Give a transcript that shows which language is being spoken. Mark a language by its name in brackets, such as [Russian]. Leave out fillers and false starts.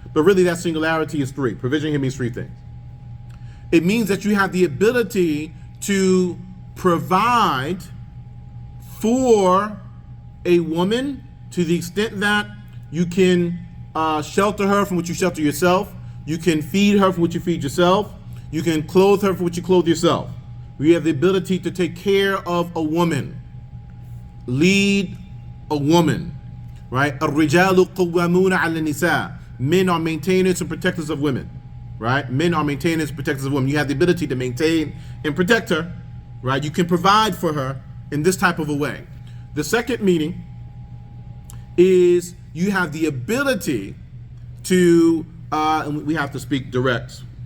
[English] But really that singularity is three. Provision here means three things. It means that you have the ability to provide for a woman to the extent that you can shelter her from what you shelter yourself. You can feed her from what you feed yourself. You can clothe her from what you clothe yourself. You have the ability to take care of a woman. Lead a woman, right? [Arabic] الرجال قوامون على النساء. [English] Men are maintainers and protectors of women, right? Men are maintainers and protectors of women. You have the ability to maintain and protect her, right? You can provide for her in this type of a way. The second meaning is you have the ability to, and we have to speak direct.